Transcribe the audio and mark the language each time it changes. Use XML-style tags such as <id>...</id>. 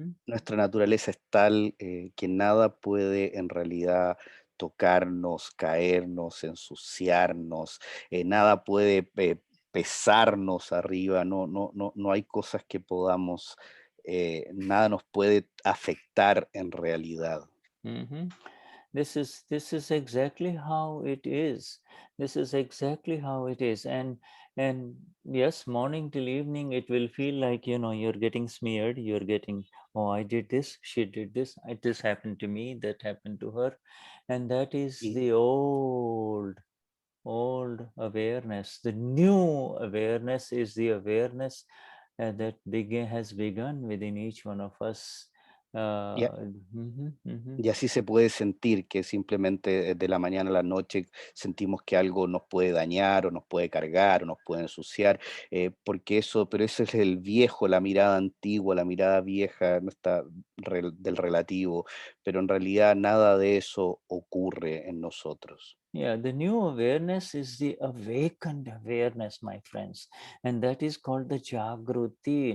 <es>Nuestra naturaleza es tal que nada puede en realidad tocarnos, caernos, ensuciarnos, nada puede pesarnos arriba, no hay cosas que podamos, nada nos puede afectar en realidad.</es> <en>This is exactly how it is. This is exactly how it is. And yes, morning till evening, it will feel like, you're getting smeared. You're getting, oh, I did this, she did this, this happened to me, that happened to her. And that is the old awareness. The new awareness is the awareness that has begun within each one of us.</en> <es>Y así se puede sentir que simplemente de la mañana a la noche sentimos que algo nos puede dañar o nos puede cargar o nos puede ensuciar, pero ese es el viejo, la mirada antigua, la mirada vieja del relativo, pero en realidad nada de eso ocurre en nosotros.</es> <en>Yeah, the new awareness is the awakened awareness, my friends, and that is called the Jagruti.</en>